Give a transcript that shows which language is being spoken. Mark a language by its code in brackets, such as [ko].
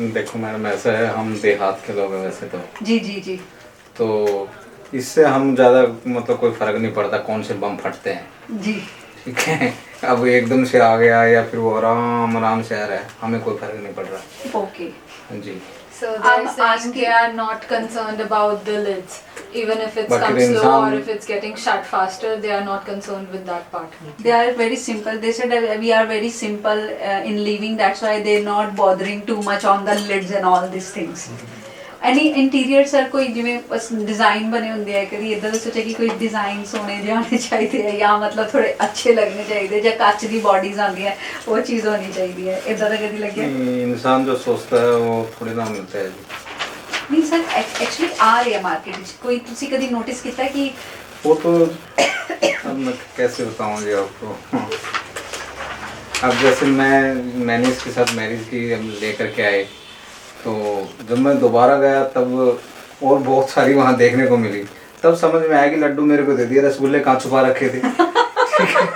[hi] देखो मैडम ऐसा है, हम देहात के लोग हैं वैसे तो, जी जी जी। तो इससे हम ज़्यादा मतलब कोई फर्क नहीं पड़ता कौन से बम फटते हैं। जी ठीक है, अब एकदम से आ गया या फिर वो आराम आराम से आ रहा है, हमें कोई फर्क नहीं पड़ रहा। Okay ji. [en] So they're saying they are not concerned about the lids, even if it's But come in slow some- or if it's getting shut faster, they are not concerned with that part. They are very simple. They said that we are very simple in leaving. That's why they're not bothering too much on the lids and all these things. Any interior sir [pa] कोई जिਵੇਂ बस design बने ਹੁੰਦੇ ਆ ਕਦੀ ਇਦਾਂ ਦਾ ਸੋਚਿਆ ਕਿ ਕੋਈ ਡਿਜ਼ਾਈਨ ਸੋਹਣੇ ਜਾਣੇ ਚਾਹੀਦੇ ਆ ਜਾਂ ਮਤਲਬ ਥੋੜੇ ਅੱਛੇ ਲੱਗਣੇ ਚਾਹੀਦੇ ਜਾਂ ਕੱਚ ਦੀ ਬਾਡੀਜ਼ ਆਉਂਦੀਆਂ ਉਹ ਚੀਜ਼ ਹੋਣੀ ਚਾਹੀਦੀ ਹੈ, ਇਦਾਂ ਦਾ ਕਦੀ ਲੱਗਿਆ? [hi] इंसान जो सोचता है वो थोड़ी ना मिलता है जी। [pa] ਨਹੀਂ ਸਰ ਐਕਚੁਅਲੀ ਆ ਰਹੀ ਹੈ ਮਾਰਕੀਟ ਵਿੱਚ, ਕੋਈ ਤੁਸੀਂ ਕਦੀ ਨੋਟਿਸ ਕੀਤਾ ਕਿ [hi] वो तो अब मैं कैसे बताऊँ जी आपको। अब जैसे मैंने इसके साथ मैरिज की लेकर के आए, तो जब मैं दोबारा गया तब और बहुत सारी वहाँ देखने को मिली, तब समझ में आया कि लड्डू मेरे को दे दिया, रसगुल्ले कहाँ छुपा रखे थे।